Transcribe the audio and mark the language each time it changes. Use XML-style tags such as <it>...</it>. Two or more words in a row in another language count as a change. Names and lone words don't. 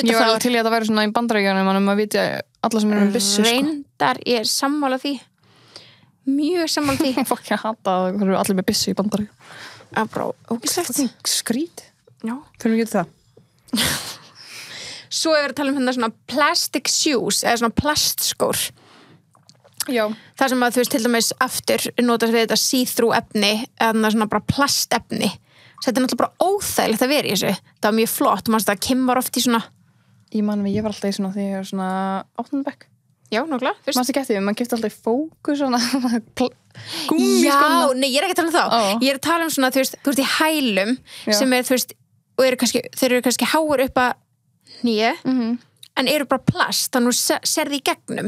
<is>ég var til í að það væri svona í Bandaríkjunum en maður viti alla sem eru með byssu reyndar ég er sammála því mjög sammála því fokk ég hata að það eru allir með byssu í Bandaríkjunum Já. Fyrir að geta það Svo er að tala um hérna svona</is> <en>plastic shoes</en> <is>eða svona plastskór Já. Það sem að þú veist til dæmis aftur notast við þetta see-through efni eða svona bara plastefni þetta er náttúrulega bara óþægilegt að vera í þessu það var mjög flott, maður það Kim var oft í svona Ég var alltaf í svona því ég var svona 8. bekk Já, nákvæmlega. Manstu ekki eftir því, maður keypti alltaf í Fókus svona Já, nei, ég er ekki að tala um þá. Ég er að tala um svona, þú ert í hælum sem er, og þeir eru kannski háir upp að nýja, en eru bara plast, þannig að þú serði í gegnum.</is>